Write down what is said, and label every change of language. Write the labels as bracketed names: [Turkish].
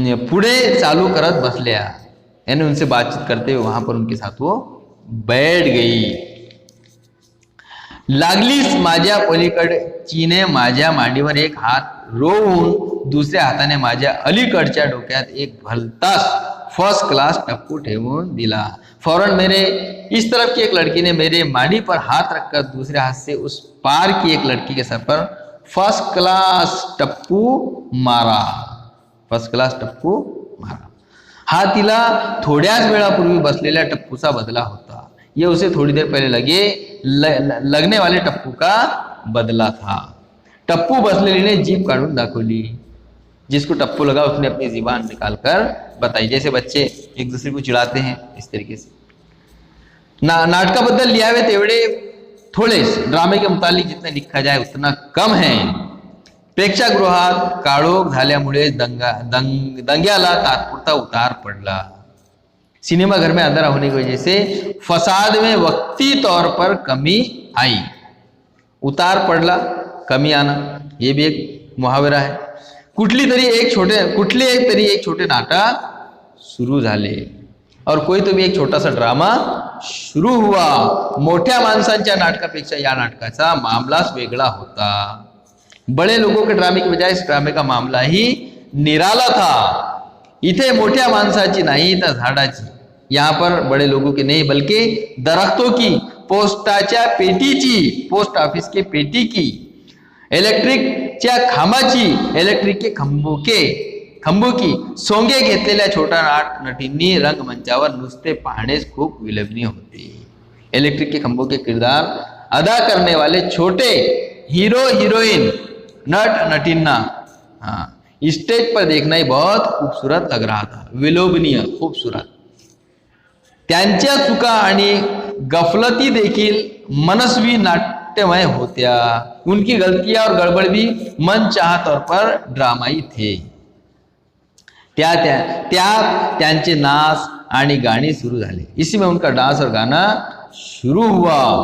[Marathi] पुढे चालू करत बसल्या, [Hindi] यानी उनसे बातचीत करते हुए वहां पर उनके साथ वो बैठ गई। [Marathi] लागलीच माझ्या पलीकडचीने माझ्या मांडीवर एक हात रोवून दुसऱ्या हाताने माझ्या अलीकडच्या डोक्यात एक भलतास फर्स्ट क्लास टप्पू ठेवून दिला। [Hindi] फौरन मेरे इस तरफ की एक लड़की ने मेरे मांडी पर हाथ रखकर दूसरे हाथ से उस पार की एक लड़की के सर पर फर्स्ट क्लास टप्पू मारा। [Marathi] फर्स्ट क्लास टप्पू मारा हा तिला थोड्याच वेळापूर्वी बसलेल्या टप्पूचा बदला होता। [Hindi] ये उसे थोड़ी देर पहले लगने वाले टप्पू का बदला था। [Marathi] टप्पू बसलेली ने जीभ काढून दाखवली। [Hindi] जिसको टप्पू लगा उसने अपनी जीबान निकालकर बताई। जैसे बच्चे एक दूसरे को चिढ़ाते हैं, इस तरीके से। [Marathi] नाटकाबद्दल लिहावे तेवढे थोड़े, [Hindi] ड्रामे के मुतालिक जितना लिखा जाए उतना कम है। [Marathi] प्रेक्षागृहात काळोख झाल्यामुळे दंग्याला तात्पुरता उतार पडला। [Hindi] सिनेमा घर में अंधेरा होने की वजह से फसाद में वक्ती तौर पर कमी आई। उतार पडला, कमी आना, ये भी एक मुहावरा है। [Marathi] कुठले तरी एक छोटे नाटक सुरू झाले [Hindi] और कोई तो भी एक छोटा सा ड्रामा शुरू हुआ। [Marathi] मोठ्या माणसांच्या नाटकापेक्षा या नाटकाचा मामलाच वेगळा होता। [Hindi] बड़े लोगों के ड्रामे की बजाय इस ड्रामे का मामला ही निराला था। [Marathi] इथे मोठ्या माणसाची नहीं तर झाडाची, [Hindi] यहाँ पर बड़े लोगों की नहीं बल्कि दरख्तों की, [Marathi] पोस्टाच्या पेटीची, [Hindi] पोस्ट ऑफिस के पेटी की, [Marathi] इलेक्ट्रिकच्या खांबाची, [Hindi] इलेक्ट्रिक के खंबू की [Marathi] सोंगे घेतलेल्या छोटा नटींनी रंगमंचावर नुसते पाहणेच खूप विलक्षण होते। [Hindi] इलेक्ट्रिक के खंबों के किरदार अदा करने वाले छोटे हीरो हीरोइन नट नटींना स्टेज पर देखना ही बहुत खूबसूरत लग रहा था। [Marathi] विलोभनीय, खूबसूरत। त्यांच्या चुका आणि गफलती देखील मनस्वी नाट्यमय होत्या। [Hindi] उनकी गलतियां और गड़बड़ भी मनचाहा तौर पर ड्रामाई थे। [Marathi] त्यांचे नाच आणि गाणी सुरू झाले। [Hindi] इसी में उनका डांस और गाना शुरू हुआ।